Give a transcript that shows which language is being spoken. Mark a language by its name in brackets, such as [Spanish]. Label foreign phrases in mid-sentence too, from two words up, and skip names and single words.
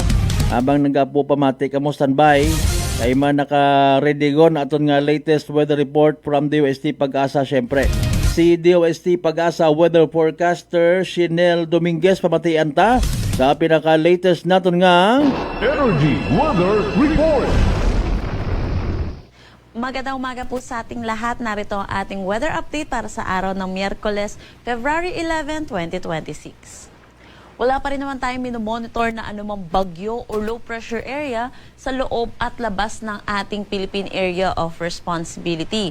[Hiligaynon] Habang nagapo pamati kamo standby kay man naka-ready gon aton nga [English] latest weather report from [Hiligaynon] DOST Pag-asa syempre. Si DOST Pag-asa [English] weather forecaster [Hiligaynon] Shinel Dominguez pamatian ta sa pinaka-latest naton nga Energy Weather Report. [Filipino] Magandang umaga po sa ating lahat. Narito ang ating [English] weather update [Filipino] para sa araw ng Miyerkules, February 11, 2026. Wala pa rin naman tayong minomonitor na anumang bagyo o [English] low pressure area [Filipino] sa loob at labas ng ating Philippine Area of Responsibility.